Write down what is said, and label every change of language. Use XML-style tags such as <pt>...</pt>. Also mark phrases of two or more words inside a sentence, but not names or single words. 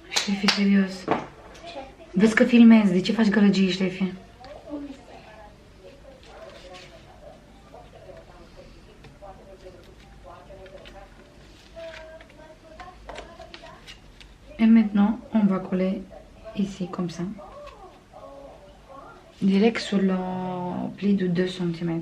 <ro>Șefi, serios. Vezi că filmezi, de ce faci gălăgii, Șefi?</ro> <fr>Et maintenant, on va coller ici, comme ça. Direct sur le pli de 2 cm.</fr>